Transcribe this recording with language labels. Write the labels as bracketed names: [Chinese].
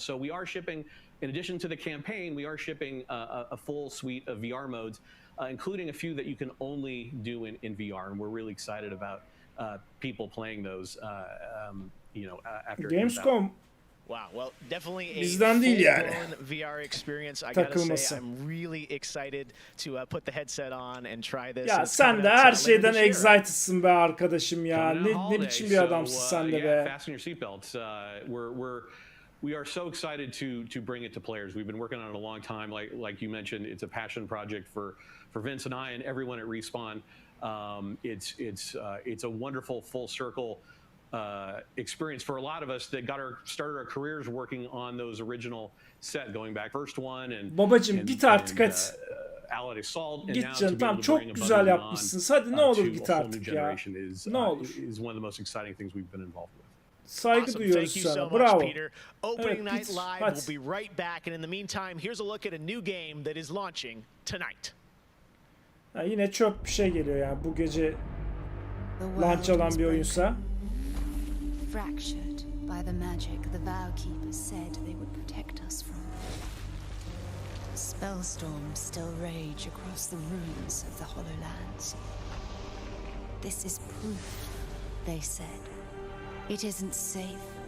[English] So we are shipping, in addition to the campaign, we are shipping a full suite of VR modes, including a few that you can only do in VR. And we're really excited about people playing those. After Gamescom. Wow, well, definitely a [Turkish] bizden değil yani. [English] VR experience. I gotta say, I'm really excited to put the headset on and try this. [Turkish] Ya sen de her şeyden excited'sın be arkadaşım ya. Ne biçim bir adamsın sen de be. [English] Fasten your seatbelts. We are so excited to bring it to players. We've been working on it a long time. Like you mentioned, it's a passion project for Vince and I and everyone at Respawn. It's a wonderful full circle experience for a lot of us that started our careers working on those original set, going back first one and [Turkish] babacım git artık hadi. [English] Allied Assault, [Turkish] git canım, tamam çok güzel yapmışsın. Hadi ne olur git artık ya. Ne olur. [English] Is one of the most exciting things we've been involved with. [Turkish] Saygı duyuyoruz sana. Bravo. [English] Opening night live. We'll be right back, and in the meantime, here's a look at a new game that is launching tonight. [Turkish] Yine çöp bir şey geliyor yani bu gece launch olan bir oyunsa. [English] Fractured by the magic the Vow Keepers said they would protect us from. Spellstorms still rage across the ruins of the Hollowlands. This is proof, they said. It isn't safe.